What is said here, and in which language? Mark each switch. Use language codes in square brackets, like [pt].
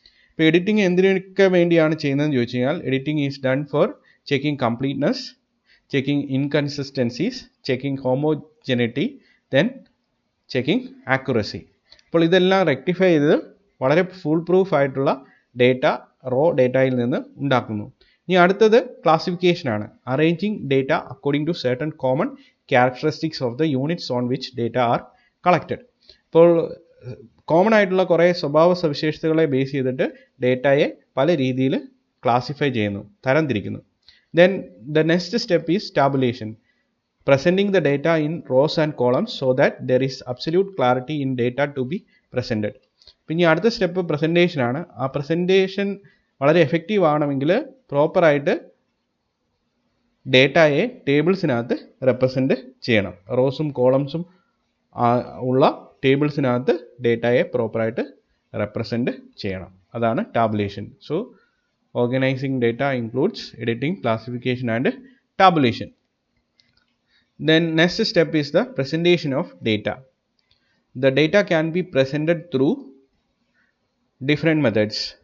[ml] ഇപ്പോൾ എഡിറ്റിംഗ് എന്തിനൊക്കെ വേണ്ടിയാണ് ചെയ്യുന്നതെന്ന് ചോദിച്ചു കഴിഞ്ഞാൽ, [en] Editing is done for checking completeness, checking inconsistencies, checking homogeneity, then checking accuracy. [ml] അപ്പോൾ ഇതെല്ലാം റെക്ടിഫൈ ചെയ്ത് വളരെ ഫുൾ പ്രൂഫ് ആയിട്ടുള്ള ഡേറ്റ റോ ഡേറ്റയിൽ നിന്ന് ഉണ്ടാക്കുന്നു. ഇനി അടുത്തത് ക്ലാസിഫിക്കേഷൻ ആണ്. [en] Arranging data according to certain common characteristics of the units on which data are collected. [ml] അപ്പോൾ കോമൺ ആയിട്ടുള്ള കുറേ സ്വഭാവ സവിശേഷതകളെ ബേസ് ചെയ്തിട്ട് ഡേറ്റയെ പല രീതിയിൽ ക്ലാസിഫൈ ചെയ്യുന്നു, തരംതിരിക്കുന്നു. [en] Then the next step is tabulation, presenting the data in rows and columns so that there is absolute clarity in data to be presented. [ml] പിന്നെ അടുത്ത സ്റ്റെപ്പ് പ്രസൻറ്റേഷൻ ആണ്. ആ പ്രസൻറ്റേഷൻ വളരെ എഫക്റ്റീവ് ആവണമെങ്കിൽ പ്രോപ്പറായിട്ട് ഡേറ്റയെ ടേബിൾസിനകത്ത് റെപ്രസെൻറ്റ് ചെയ്യണം. റോസും കോളംസും ഉള്ള ടേബിൾസിനകത്ത് ഡേറ്റയെ പ്രോപ്പറായിട്ട് റെപ്രസെൻറ്റ് ചെയ്യണം. അതാണ് tabulation. [en] So organising data includes editing, classification and tabulation. Then next step is the presentation of data. The data can be presented through different methods.